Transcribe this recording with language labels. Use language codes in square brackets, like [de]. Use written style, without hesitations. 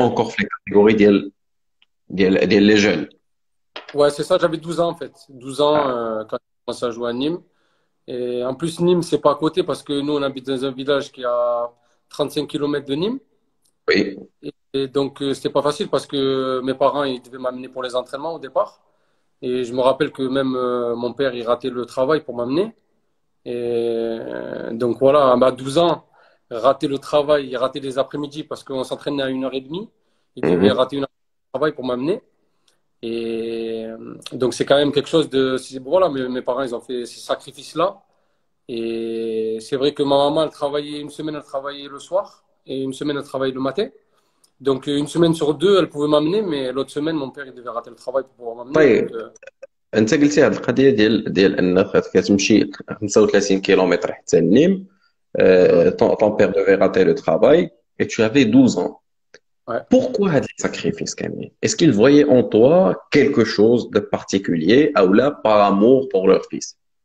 [ar] encore في الكاتيجوري ديال لي جون. [fr] Ouais, c'est ça, j'avais 12 ans en fait. 12 ans آه. quand j'ai commencé à jouer à Nîmes. Et en plus, Nîmes, c'est pas à côté parce que nous, on habite dans un village qui a 35 kilomètres de Nîmes. Oui. Et donc, c'était pas facile parce que mes parents, ils devaient m'amener pour les entraînements au départ. Et je me rappelle que même mon père, il ratait le travail pour m'amener. Et donc voilà, à 12 ans, rater le travail, il ratait les après-midi parce qu'on s'entraînait à 1h30. Il devait Mhm. rater une heure de travail pour m'amener. Et donc c'est quand même quelque chose de... Voilà, mes parents, ils ont fait ces sacrifices-là. Et c'est vrai que ma maman, elle travaillait une semaine, elle travaillait le soir et une semaine, elle travaillait le matin. Donc une semaine sur deux, elle pouvait m'amener, mais l'autre semaine, mon père, il devait rater le travail pour pouvoir m'amener. Donc [ar] طيب انت قلتي هذه القضيه ديال انك كتمشي 35 كيلومتر حتى النيم. mhm. [fr] Ton père devait rater le travail et tu avais 12 ans. Ouais. Pourquoi هذا sacrifice Camille? Est-ce qu'ils voyaient en toi quelque chose de particulier ou là par amour pour leur fils?